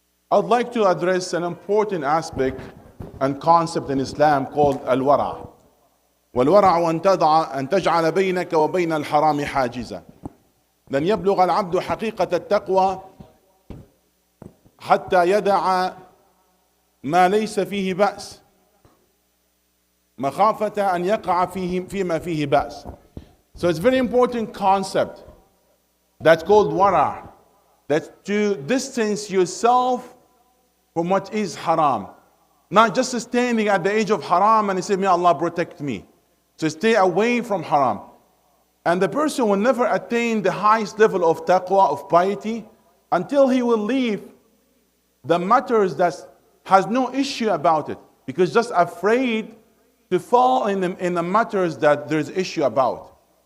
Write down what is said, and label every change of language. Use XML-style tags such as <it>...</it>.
<en>I'd like to address an important aspect and concept in Islam called al-wara'.</en> <ar>والورع أن تجعل بينك وبين الحرام حاجزا لن يبلغ العبد حقيقة التقوى حتى يدع ما ليس فيه بأس مخافة أن يقع فيما فيه بأس.</ar> <en>So it's a very important concept that's called wara', that to distance yourself from what is haram. Not just standing at the edge of haram and say, may Allah protect me. So stay away from haram. And the person will never attain the highest level of taqwa, of piety, until he will leave the matters that has no issue about it, because just afraid to fall in the matters that there's issue about.</en>